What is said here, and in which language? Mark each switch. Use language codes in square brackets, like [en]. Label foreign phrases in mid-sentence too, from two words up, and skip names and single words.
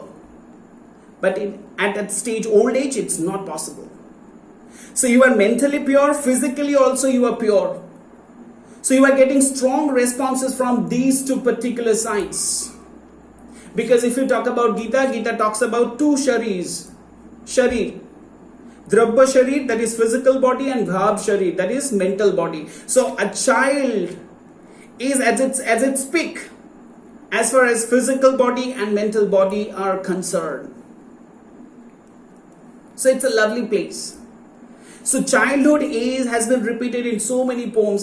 [en] But at that stage, old age, it's not possible. So you are mentally pure, physically also you are pure. So you are getting strong responses from these two particular sides. Because if you talk about Gita talks about two sharirs. Sharir. [hi] द्रव्य शरीर, [en] that is physical body, and [hi] भाव शरीर, [en] that is mental body. So a child is at its peak as far as physical body and mental body are concerned. So it's a lovely place. So childhood has been repeated in so many poems.